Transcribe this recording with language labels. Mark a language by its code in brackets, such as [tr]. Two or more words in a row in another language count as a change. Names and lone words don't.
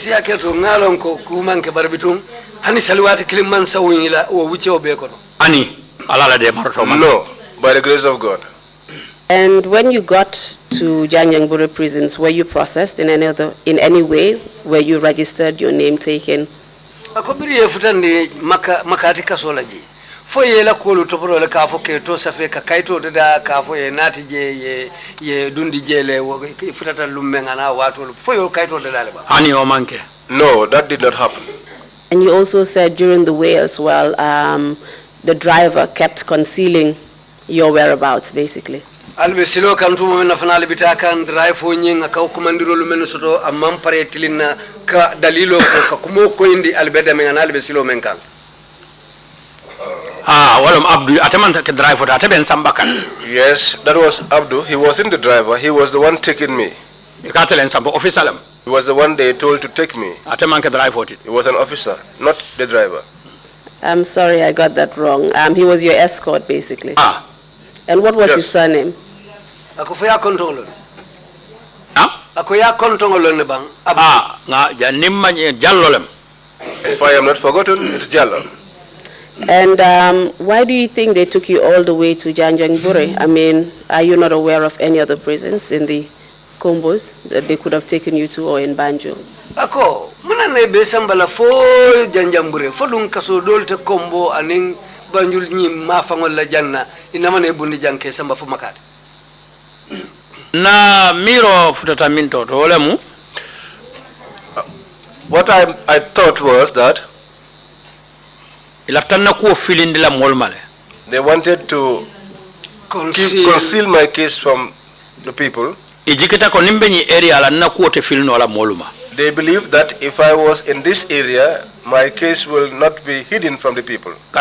[en] no, by the grace of God. And when you got to Janjangbure prisons, were you processed in any way? Were you registered, your name taken? [man] Foye kolu toporo le kafo ke to safe ka kaito da kafo ye nati je ye dundi jele futata lumenga na watu foyo kaito de dale ba ani o manke. [en] No, that did not happen. And you also said during the way as well, the driver kept concealing your whereabouts, basically. [man] Albe silo kan tumo men fanale bitakan drive fo nyinga ka komandiro lu men soto amam pare tilina ka dalilo ka kumo ko indi albe de men albe silo men kan. [en] Yes, that was Abdu. He was in the driver. He was the one taking me. He was the one they told to take me. He was an officer, not the driver. I'm sorry, I got that wrong. He was your escort, basically. And what was his surname? [man] Akoya kontongolon. Akoya kontongolon ne bang. [en] If I am not forgotten, it's Jallo. And why do you think they took you all the way to Janjangbure? I mean, are you not aware of any other prisons in the Combos that they could have taken you to or in Banjo? [man] Ako, muna na besambala fo Janjangbure, fo dun kaso dolte Combo aning Banjul ni mafangol la janna, inamane bundi janke samba fo makati. Na miro futata minto to olemu. [en] What I thought was that they wanted to conceal my case from the people. They believe that if I was in this area, my case will not be hidden from the people.